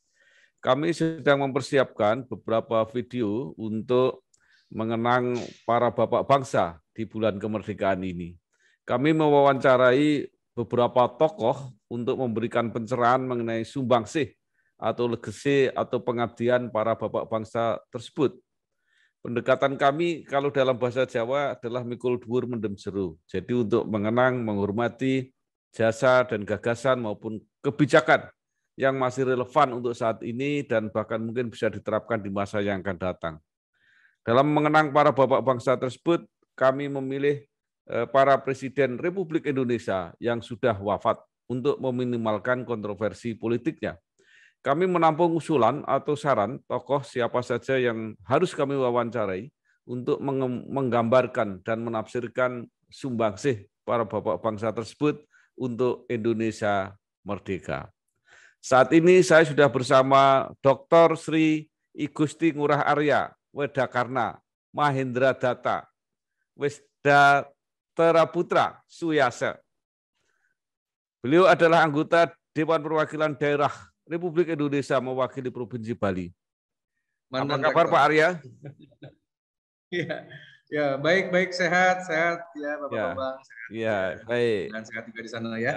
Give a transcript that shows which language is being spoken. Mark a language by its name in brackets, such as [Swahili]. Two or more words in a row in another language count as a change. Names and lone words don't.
[Indonesian] Kami sedang mempersiapkan beberapa video untuk mengenang para bapak bangsa di bulan kemerdekaan ini. Kami mewawancarai beberapa tokoh untuk memberikan pencerahan mengenai sumbangsih atau legasi atau pengabdian para bapak bangsa tersebut. Pendekatan kami kalau dalam bahasa Jawa adalah [Javanese] mikul dhuwur mendem jero. [Indonesian] Jadi untuk mengenang, menghormati jasa dan gagasan maupun kebijakan yang masih relevan untuk saat ini dan bahkan mungkin bisa diterapkan di masa yang akan datang. Dalam mengenang para bapak bangsa tersebut, kami memilih para presiden Republik Indonesia yang sudah wafat untuk meminimalkan kontroversi politiknya. Kami menampung usulan atau saran tokoh siapa saja yang harus kami wawancarai untuk menggambarkan dan menafsirkan sumbangsih para bapak bangsa tersebut untuk Indonesia merdeka. Saat ini saya sudah bersama Dr. Sri I Gusti Ngurah Arya Wedakarna Mahendra Data Wisda Teraputra Suyase. Beliau adalah anggota Dewan Perwakilan Daerah Republik Indonesia mewakili Provinsi Bali. Apa kabar Pak Arya? Ya, baik, sehat ya Bapak Bambang. Ya, baik. Dan sehat juga di sana ya.